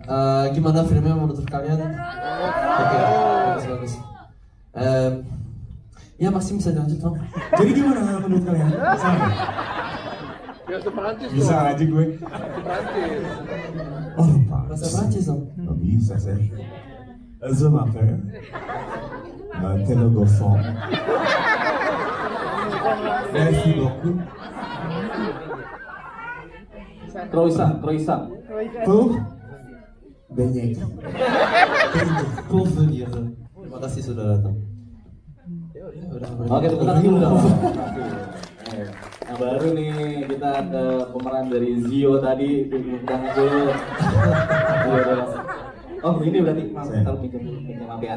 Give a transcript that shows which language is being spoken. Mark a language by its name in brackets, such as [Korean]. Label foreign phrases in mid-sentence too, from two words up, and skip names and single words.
[Indonesian] Gimana filmnya menurut kalian? Oke, bagus. Ya Maxim bisa lanjut dong. Jadi gimana menurut kalian? Ya seperancis bisa aja gue. Seperancis. Oh, bahasa Prancis dong. Nggak bisa saya. [French] Je m'appelle Télégophone. Merci beaucoup. Croissant. Pour beignet. Pour venir. [Indonesian] Terima kasih sudah datang. Oke, tepuk tangan dulu dong. Nah, baru nih kita ke pemeran dari Zio tadi, tepuk tangan dulu. Oh, ini berarti Mas, kalau pinjam maaf ya.